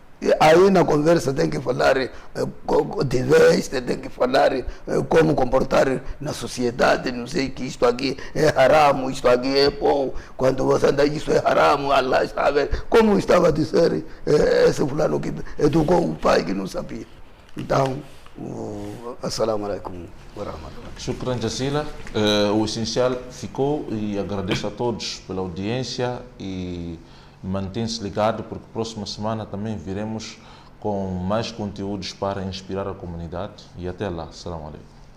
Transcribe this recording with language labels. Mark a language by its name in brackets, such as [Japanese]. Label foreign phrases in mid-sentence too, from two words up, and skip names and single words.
[Portuguese] E Aí na conversa tem que falar de vez, tem que falar como comportar na sociedade, não sei que isto aqui é haram, isto aqui é bom, quando você anda isso é haram, Allah está a ver. Como estava a dizer esse fulano que educou o pai que não sabia. Então, [Arabic] assalamu alaikum wa rahmatullah. Shukran Jazila. [Portuguese] O essencial ficou e agradeço a todos pela audiência e mantém-se ligado porque próxima semana também viremos com mais conteúdos para inspirar a comunidade e até lá. [Arabic] Assalamu alaikum.